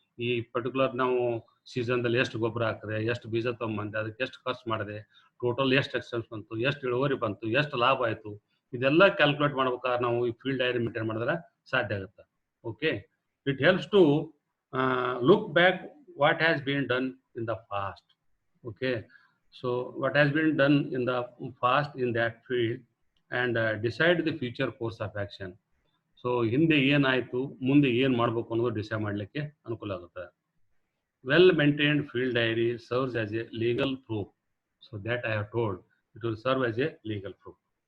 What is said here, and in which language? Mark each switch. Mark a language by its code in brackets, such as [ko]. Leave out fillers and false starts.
[kn] ಈ ಪರ್ಟಿಕ್ಯುಲರ್ ನಾವು ಸೀಸನ್ದಲ್ಲಿ ಎಷ್ಟು ಗೊಬ್ಬರ ಹಾಕಿದೆ, ಎಷ್ಟು ಬೀಜ ತೊಗೊಂಬಂದೆ, ಅದಕ್ಕೆ ಎಷ್ಟು ಖರ್ಚು ಮಾಡಿದೆ, ಟೋಟಲ್ ಎಷ್ಟು ಎಕ್ಸ್ಪೆನ್ಸ್ ಬಂತು, ಎಷ್ಟು ಇಳುವರಿ ಬಂತು, ಎಷ್ಟು ಲಾಭ ಆಯಿತು, ಇದೆಲ್ಲ ಕ್ಯಾಲ್ಕುಲೇಟ್ ಮಾಡ್ಬೇಕಾದ್ರೆ ನಾವು ಈ ಫೀಲ್ಡ್ ಡೈರಿ ಮೇಂಟೈನ್ ಮಾಡಿದ್ರೆ ಸಾಧ್ಯ ಆಗುತ್ತೆ. [en] Okay, it helps to look back what has been done in the past. Okay, so what has been done in the past in that field and decide the future course of action. [kn] So ಹಿಂದೆ ಏನಾಯಿತು, ಮುಂದೆ ಏನು ಮಾಡಬೇಕು ಅನ್ನೋದು decide ಮಾಡಲಿಕ್ಕೆ ಅನುಕೂಲ ಆಗುತ್ತೆ. [en] Well maintained field diary serves as a legal proof. So that I have told, it will serve as a legal proof.